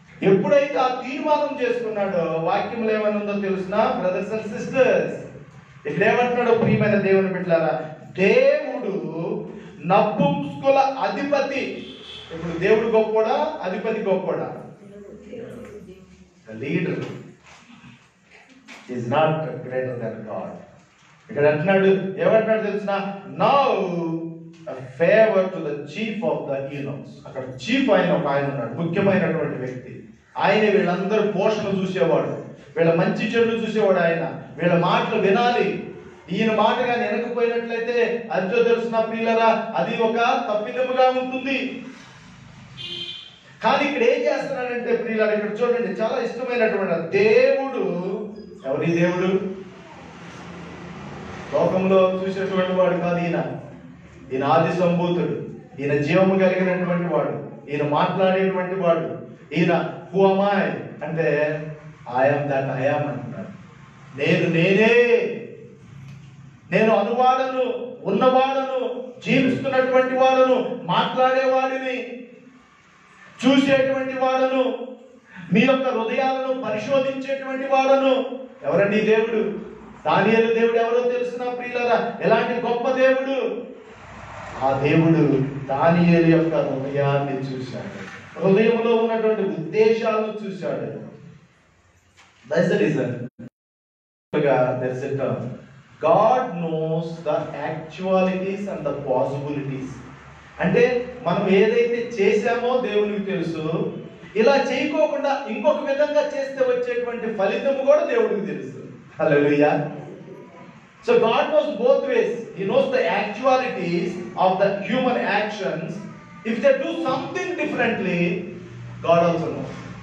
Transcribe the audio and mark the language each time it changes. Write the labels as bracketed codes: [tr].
[te] ఎప్పుడైతే ఆ తీర్మానం చేసుకున్నాడో వాక్యంలో ఏమనుందో తెలుసునా బ్రదర్స్ అండ్ సిస్టర్స్? ఇక్కడ ఏమంటున్నాడు ప్రియమైన దేవుని బిడ్డలారా, దేవుడు నపుంసకుల అధిపతి. ఇప్పుడు దేవుడు గొప్పోడా, అధిపతి గొప్పోడా? [en] The leader is not greater than God. [te] ఇక్కడ అంటున్నాడు, ఏమంటున్నాడు తెలుసునా, [en] Now a favor to the chief of the eunuchs. [te] అక్కడ చీఫ్ ఆయన ఒక ఆయన ఉన్నాడు, ముఖ్యమైనటువంటి వ్యక్తి. ఆయనే వీళ్ళందరూ పోషణ చూసేవాడు, వీళ్ళ మంచి చెడు చూసేవాడు. ఆయన వీళ్ళ మాటలు వినాలి. ఈయన మాటగా వెనకపోయినట్లయితే అదితో తెలుసునా ప్రియులరా, అది ఒక తప్పిదముగా ఉంటుంది. కానీ ఇక్కడ ఏం చేస్తున్నాడంటే ప్రియులారా, ఇక్కడ చూడండి, చాలా ఇష్టమైనటువంటి దేవుడు. ఎవరి దేవుడు? లోకంలో చూసేటువంటి వాడు కాదు ఈయన. ఈయన ఆది సంభూతుడు, ఈయన జీవము కలిగినటువంటి వాడు, ఈయన మాట్లాడేటువంటి వాడు. ఈయన [en] who am I [te] అంటే [en] I am that I am [te] అంటున్నాడు. నేనే, నేను అనువాడను, ఉన్నవాడను, జీవిస్తున్నటువంటి వాడను, మాట్లాడేవాడిని, చూసేటువంటి వాడను, మీ యొక్క హృదయాలను పరిశోధించేటువంటి వాడను. ఎవరండి దేవుడు? దానియేలు దేవుడు ఎవరో తెలుసునా ప్రియులారా? ఎలాంటి గొప్ప దేవుడు! ఆ దేవుడు దానియేలు యొక్క హృదయాన్ని చూశాడు, హృదయంలో ఉన్నటువంటి ఉద్దేశాలను చూశాడు. [en] That's the reason. There's a term. God knows the actualities and the possibilities. [te] అంటే మనం ఏదైతే చేశామో దేవునికి తెలుసు, ఇలా చేయకోకుండా ఇంకొక విధంగా చేస్తే వచ్చేటువంటి ఫలితం కూడా దేవుడికి తెలుసు. [en] Hallelujah. So God knows both ways. He knows the actualities of the human actions. If they do something differently, God also knows.